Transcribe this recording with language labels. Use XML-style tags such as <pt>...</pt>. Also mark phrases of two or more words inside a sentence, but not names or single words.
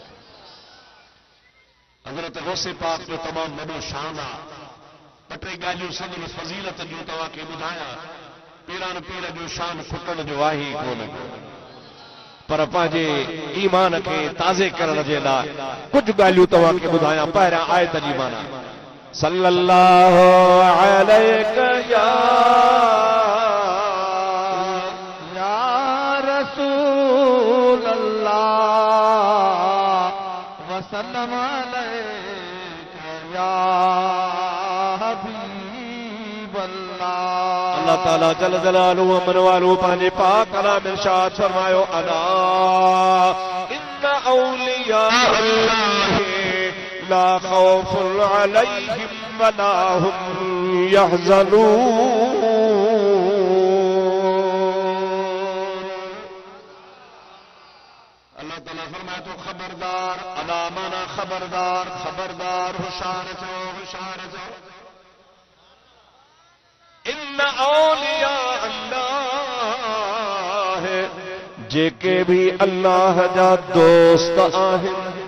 <sd>हज़रत गौसे पाक जो तमामु वॾो शान आहे। ॿ टे ॻाल्हियूं सदर फज़ीलत जूं तव्हांखे ॿुधायां। पीरान पीर जो शान खुटण जो आहे ई कोन, पर पंहिंजे ईमान खे ताज़े करण जे लाइ कुझु ॻाल्हियूं तव्हांखे ॿुधायां। पहिरियां आयत जी माना</sd> <ar>صلى الله عليه يا رسول الله وسلم عليك يا حبيب الله.</ar> <sd>अल्लाह ताला</sd> <ar>جل جلاله</ar> <sd>मन वालू पंहिंजे पाक कलाम इरशाद फरमायो</sd> <ar>ألا إن أولياء لا خوف عليهم ولا هم يحزنون.</ar> <sd>अल्लाह ताला फरमाए तो खबरदार, अला माना खबरदार, खबरदार होशियार जाओ, होशियार जाओ।</sd> <ar>إن أولياء الله</ar> <sd>जेके भी अल्लाह जा दोस्त आहिनि।</sd>